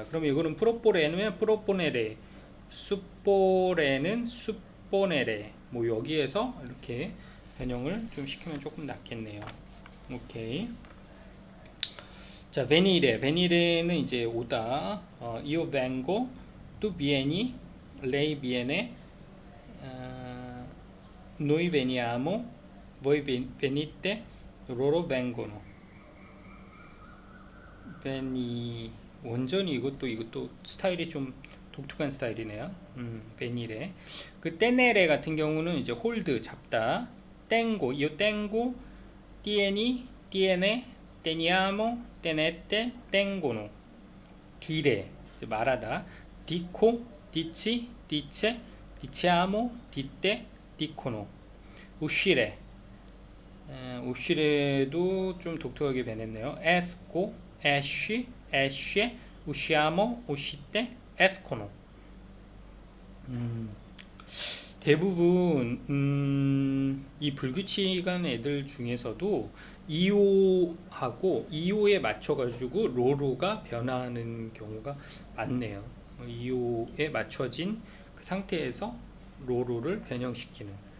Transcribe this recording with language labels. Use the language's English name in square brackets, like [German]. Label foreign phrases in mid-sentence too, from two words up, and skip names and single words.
[Korean] 그러면 이거는 프로뽀레는 프로포네레, 숫뽀레는 숫뽀네레. 뭐 여기에서 이렇게 변형을 좀 시키면 조금 낫겠네요. 오케이. 자, 베니레는 이제 오다. [Italian] Io vengo, tu vieni, lei viene, noi veniamo, voi venite, loro vengono. [Korean] 완전히 이것도 스타일이 좀 독특한 스타일이네요. 베니레. 그 떼네레 같은 경우는 이제 홀드, 잡다. [Italian] tengo, io tengo, tieni, tiene, teniamo, tenete, tengono. 디레, [Korean] 이제 말하다. [Italian] dico, dici, dice, diciamo, dite, dicono. uscire, [Korean] uscire도 좀 독특하게 변했네요. [Italian] esco, esci, esce, usciamo, uscite, escono. [Korean] 대부분 이 불규칙한 애들 중에서도 2호하고 2호에 맞춰가지고 로로가 변하는 경우가 많네요. 2호에 맞춰진 그 상태에서 로로를 변형시키는.